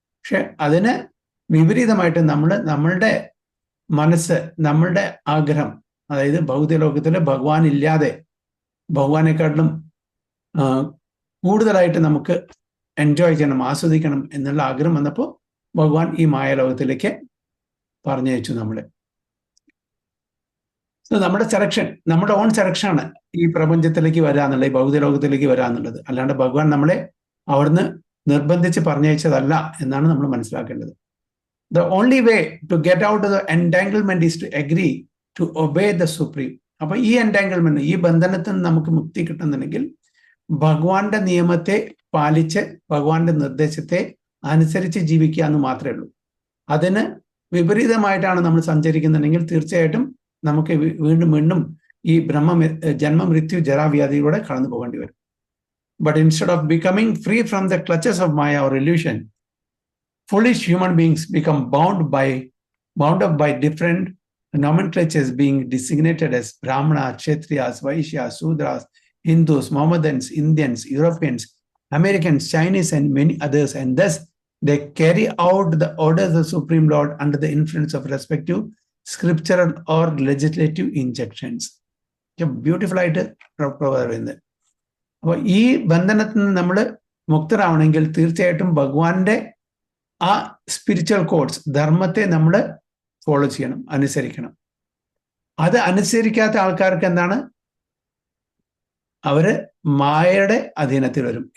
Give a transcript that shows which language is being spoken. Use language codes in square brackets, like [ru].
[ml] പക്ഷെ അതിന് വിപരീതമായിട്ട് നമ്മളുടെ മനസ്സ്, നമ്മളുടെ ആഗ്രഹം, അതായത് ഭൗതിക ലോകത്തിൽ ഭഗവാൻ ഇല്ലാതെ ഭഗവാനെക്കാട്ടിലും കൂടുതലായിട്ട് നമുക്ക് എൻജോയ് ചെയ്യണം, ആസ്വദിക്കണം എന്നുള്ള ആഗ്രഹം വന്നപ്പോൾ ഭഗവാൻ ഈ മായാലോകത്തിലേക്ക് പറഞ്ഞയച്ചു നമ്മളെ. നമ്മുടെ സെലക്ഷൻ, നമ്മുടെ ഓൺ സെലക്ഷനാണ് ഈ പ്രപഞ്ചത്തിലേക്ക് വരാന്നുള്ളത്, ഈ ഭൗതിക ലോകത്തിലേക്ക് വരാന്നുള്ളത്. അല്ലാണ്ട് ഭഗവാൻ നമ്മളെ അവിടുന്ന് നിർബന്ധിച്ച് പറഞ്ഞയച്ചതല്ല എന്നാണ് നമ്മൾ മനസ്സിലാക്കേണ്ടത്. [en] The only way to get out of the entanglement is to agree to obey the Supreme. [ml] അപ്പൊ ഈ എൻടാങ്കിൾമെന്റ്, ഈ ബന്ധനത്തിൽ നിന്ന് നമുക്ക് മുക്തി കിട്ടുന്നുണ്ടെങ്കിൽ ഭഗവാന്റെ നിയമത്തെ പാലിച്ച് ഭഗവാന്റെ നിർദ്ദേശത്തെ അനുസരിച്ച് ജീവിക്കുക എന്ന് മാത്രമേ ഉള്ളൂ. അതിന് വിപരീതമായിട്ടാണ് നമ്മൾ സഞ്ചരിക്കുന്നുണ്ടെങ്കിൽ തീർച്ചയായിട്ടും നമുക്ക് വീണ്ടും ഈ ജന്മ മൃത്യു ജരാവ്യാധിയിലൂടെ കടന്നു പോകേണ്ടി വരും. [en] But instead of becoming free from the clutches of Maya or illusion, foolish human beings become bound up by different nomenclatures being designated as Brahmana, Kshatriyas, Vaishyas, Sudras, Hindus, Mohammedans, Indians, Europeans, Americans, Chinese, and many others, and thus They carry out the orders of the Supreme Lord under the influence of respective scriptural or legislative injunctions. [ml] Beautiful ആയിട്ട് പറയുന്നത്. അപ്പോൾ ഈ ബന്ധനത്തിൽ നിന്ന് നമ്മൾ മുക്തരാവണമെങ്കിൽ തീർച്ചയായിട്ടും ഭഗവാന്റെ ആ സ്പിരിച്വൽ കോഡ്സ്, ധർമ്മത്തെ നമ്മൾ ഫോളോ ചെയ്യണം, അനുസരിക്കണം. അത് അനുസരിക്കാത്ത ആൾക്കാർക്ക് എന്താണ്? അവര് മായയുടെ അധീനത്തിൽ വരും.